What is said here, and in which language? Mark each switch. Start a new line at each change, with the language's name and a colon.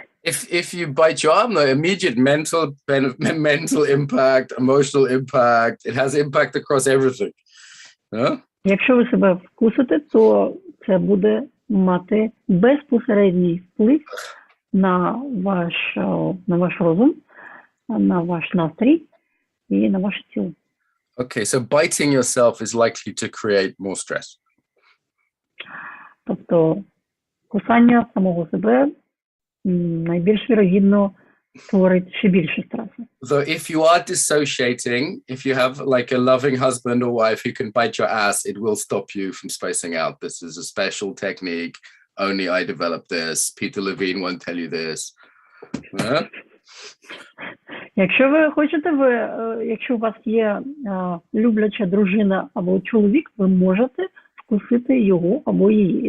English: If you bite your arm, the immediate mental impact, emotional impact, it has impact across everything. Yeah?
Ukrainian: Якщо ви себе вкусите, то це буде мати безпосередній вплив на ваш розум, на ваш настрій і на ваше тіло.
English: Okay, so biting yourself is likely to create more stress.
Ukrainian: Тобто кусання самого себе найбільш вірогідно створить ще більше стресу.
English: So if you are dissociating, if you have like a loving husband or wife who can bite your ass, it will stop you from spacing out. This is a special technique. Only I developed this. Peter Levine won't tell you this. Yeah?
Ukrainian: Якщо ви хочете, якщо у вас є любляча дружина або чоловік, ви можете вкусити його або її.